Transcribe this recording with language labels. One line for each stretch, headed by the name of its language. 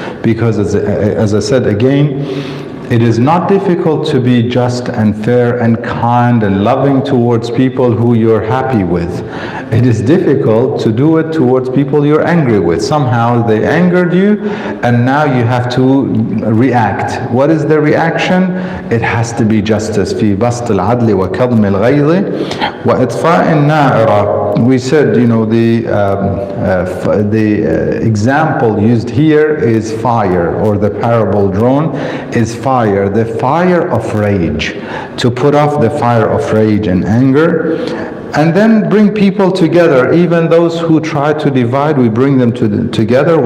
English: Because as I said again, it is not difficult to be just and fair and kind and loving towards people who you're happy with. It is difficult to do it towards people you're angry with. Somehow they angered you and now you have to react. What is the reaction? It has to be justice.
Arabic: في بسط العدل وكظم الغيظ وإطفاء النائرة.
English: We said, the example used here is fire, or the parable drawn is fire, the fire of rage, to put off the fire of rage and anger. And then bring people together, even those who try to divide, we bring them together.